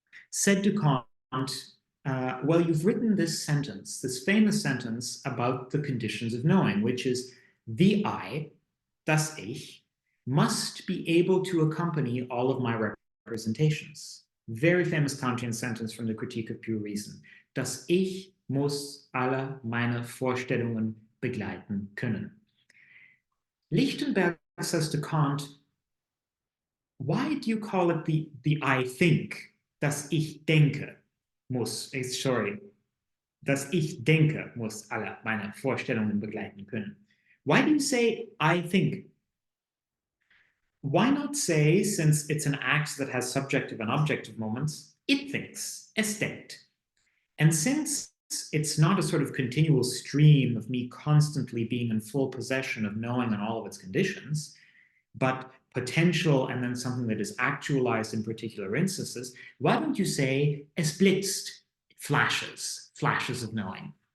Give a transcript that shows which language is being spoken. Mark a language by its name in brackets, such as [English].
[English] said to Kant, well, you've written this sentence, this famous sentence about the conditions of knowing, which is the I, [German] das Ich, [English] must be able to accompany all of my representations. Very famous Kantian sentence from the Critique of Pure Reason. [German] Das Ich muss alle meine Vorstellungen begleiten können. [English] Lichtenberg says to Kant, why do you call it the I think? [German] Das Ich denke muss, sorry, das Ich denke muss alle meine Vorstellungen begleiten können. [English] Why do you say I think? Why not say, since it's an act that has subjective and objective moments, it thinks, [German] es denkt. [English] And since it's not a sort of continual stream of me constantly being in full possession of knowing and all of its conditions, but potential and then something that is actualized in particular instances, why don't you say [German] es blitzt, [English] flashes of knowing?